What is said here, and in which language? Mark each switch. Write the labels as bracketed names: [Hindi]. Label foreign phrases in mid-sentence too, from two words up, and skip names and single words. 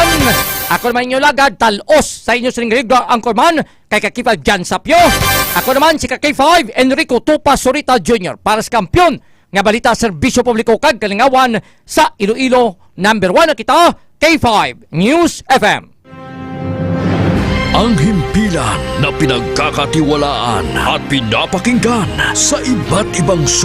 [Hiligaynon] Ako naman inyo lagad talos sa inyo sining [English] regular anchorman [Hiligaynon] kay K5 Jan Sapio. Ako naman si K5 Enrico Tupa Surita Jr. para sa kampyon nga balita serbisyo publiko kag kalingawan sa Iloilo. Number 1 na kita, K5 News FM. [Filipino] Ang himpilan na pinagkakatiwalaan at pinapakinggan sa iba't ibang